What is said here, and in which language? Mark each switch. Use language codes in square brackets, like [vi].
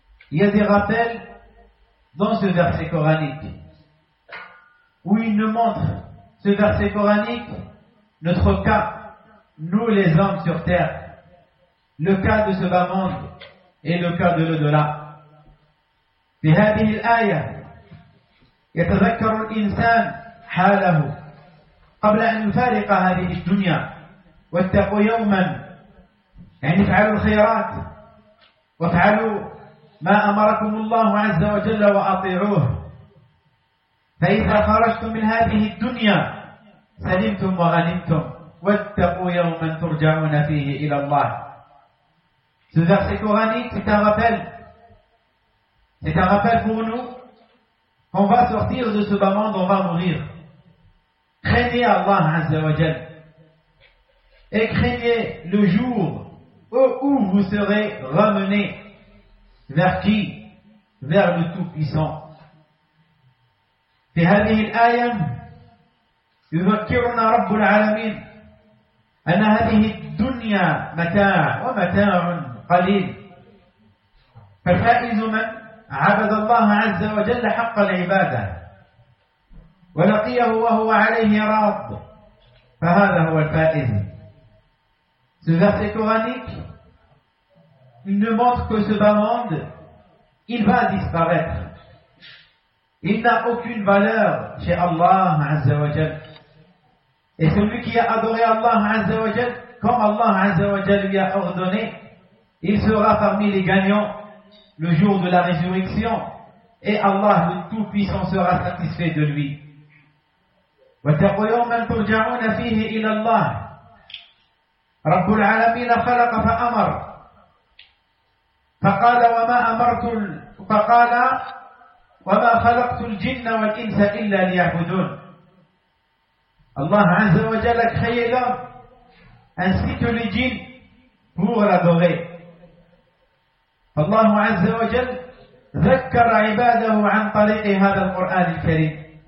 [fr] Il y a des rappels dans ce verset coranique où il nous montre, ce verset coranique, notre cas, nous les hommes sur terre, le cas de ce bas monde et le cas de l'au-delà. [ar] بهذه الآية يتذكر الإنسان حاله قبل أن يفارق هذه الدنيا. واتقوا يوما، يعني افعلوا الخيرات وافعلوا ما أمركم الله عز وجل وأطيعوه، فإذا خرجتم من هذه الدنيا سلمتم وغنمتم. واتقوا يوما ترجعون فيه إلى الله. [fr] Ce verset coranique, c'est un rappel pour nous qu'on va sortir de ce bas monde, on va mourir. Craignez Allah Azza wa Jal et craignez le jour où vous serez ramenés. Vers qui? Vers le Tout-Puissant. Dans cette ayah, [ar] يذكرنا رب العالمين أن هذه الدنيا متاع ومتاع قليل. فالفائز من عبد الله عز وجل حق العبادة ولقيه وهو عليه راض، فهذا هو الفائز. [fr] Ce verset coranique ne montre que ce bas monde, il va disparaître. Il n'a aucune valeur chez Allah Azza wa Jal. Et celui qui a adoré Allah Azza wa Jal, comme Allah Azza wa Jal lui a ordonné, il sera parmi les gagnants le jour de la résurrection. Et Allah, le Tout-Puissant, sera satisfait de lui. [ar] وَتَقُوا يَوْمًا تُرْجَعُونَ فِيهِ إِلَى اللَّهِ رَبُّ الْعَالَمِينَ خَلَقَ فَأَمَرَ فَقَالَ وَمَا أَمَرْتُ فَقَالَ وَمَا خَلَقْتُ الْجِنَّ وَالْإِنسَ إِلَّا لِيَعْبُدُونَ. [fr] Allah Azza wa Jal a créé l'homme ainsi que les djinns pour l'adorer. [ar] Allah Azza wa Jal ذَكَّرَ عِبَادَهُ عَنْ طَلِقِ هَذَا الْقُرْآنِ الْكَرِيمِ.